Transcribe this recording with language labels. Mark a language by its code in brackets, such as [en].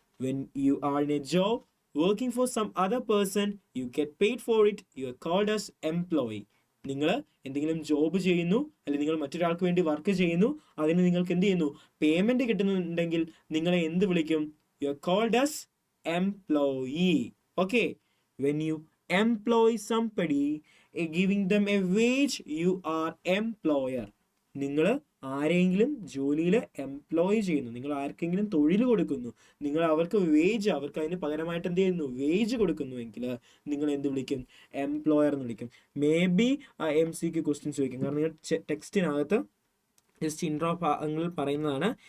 [en] When you are in a job working for some other person you get paid for it you are called as employee. [ml] നിങ്ങൾ എന്തെങ്കിലും job ചെയ്യുന്നു അല്ലെങ്കിൽ നിങ്ങൾ മറ്റൊരാൾക്ക് വേണ്ടി work ചെയ്യുന്നു, അതിന് നിങ്ങൾക്ക് എന്ത് ചെയ്യുന്നു? പേയ്മെന്റ് കിട്ടുന്നുണ്ടെങ്കിൽ നിങ്ങളെ എന്ത് വിളിക്കും? [en] You are called as employee. Okay, when you employ somebody, giving them a wage, you are employer. [ml] നിങ്ങൾ ആരെങ്കിലും ജോലിയിൽ എംപ്ലോയ് ചെയ്യുന്നു, നിങ്ങൾ ആർക്കെങ്കിലും തൊഴിൽ കൊടുക്കുന്നു, നിങ്ങൾ അവർക്ക് വേജ്, അവർക്ക് അതിന് പകരമായിട്ട് എന്ത് ചെയ്യുന്നു? വേജ് കൊടുക്കുന്നുവെങ്കിൽ നിങ്ങൾ എന്ത് വിളിക്കും? എംപ്ലോയർ എന്ന് വിളിക്കും. മേ ബി MCQ ക്വസ്റ്റ്യൻസ് ചോദിക്കും. കാരണം നിങ്ങൾ ടെക്സ്റ്റിനകത്ത് ജസ്റ്റ് ഇൻട്രോ ഭാഗങ്ങളിൽ പറയുന്നതാണ്.